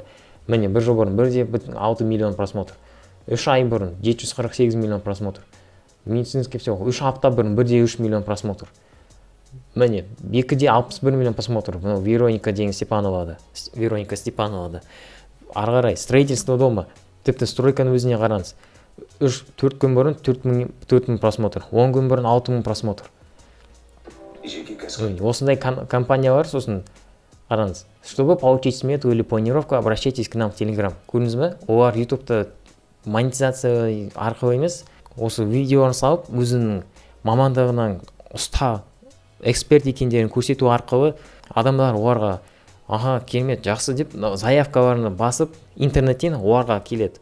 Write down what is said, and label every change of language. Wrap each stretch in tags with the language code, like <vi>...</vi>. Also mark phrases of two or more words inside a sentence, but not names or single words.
<kk>Міне бір жыл бұрын 1,6 миллион просмотр. 3 ай бұрын 748 миллион просмотр.</kk> <ru>Медицинский психолог</ru> <kk>3 апта бұрын 1,3 миллион просмотр. Міне 2,61 миллион просмотр. Вероника деген Вероника Степановада. Ары қарай</kk> <ru>строительство дома.</ru> <kk>Тіпті стройканың өзіне қараңыз. 4 күн бұрын 4,000 просмотр. 10 күн бұрын 6,000 просмотр. Осындай компаниялар, сосын қараңыз.</kk> <ru>Чтобы получить смету или планировку, обращайтесь к нам в Telegram.</ru> <kk>Көрдіңіз бе? Олар YouTube'да монетизация арқылы емес, осы видеоны салып, өзінің мамандығынан ұста, эксперт екендерін көрсету арқылы адамдар оларға керемет, жақсы деп заявкаларını басып, интернеттен оларға келеді.</kk>